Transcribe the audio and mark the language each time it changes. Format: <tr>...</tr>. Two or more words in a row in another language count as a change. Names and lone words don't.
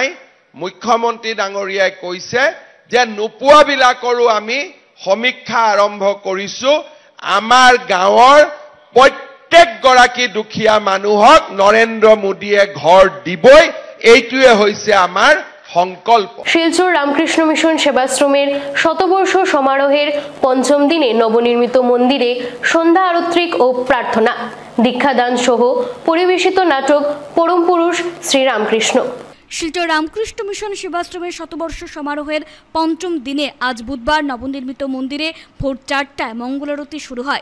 <as>মুখ্যমন্ত্ৰী ডাঙৰীয়াই কৈছে যে নোপোৱাবিলাকৰো আমি সমীক্ষা আৰম্ভ কৰিছো। আমাৰ গাঁৱৰ প্ৰত্যেকগৰাকী দুখীয়া মানুহক নৰেন্দ্ৰ মোদীয়ে ঘৰ দিবই, এইটোৱে হৈছে আমাৰ সংকল্প।</as> <bn>শিলচর রামকৃষ্ণ মিশন সেবাশ্রমের শতবর্ষ সমারোহের পঞ্চম দিনে নবনির্মিত মন্দিরে সন্ধ্যা আরত্রিক ও প্রার্থনা, দীক্ষাদান সহ পরিবেশিত নাটক পরম পুরুষ শ্রীরামকৃষ্ণ। শিলচর রামকৃষ্ণ মিশন সেবাশ্রমের শতবর্ষ সমারোহের পঞ্চম দিনে আজ বুধবার নবনির্মিত মন্দিরে ভোর 4টায় মঙ্গলারতি শুরু হয়।</bn>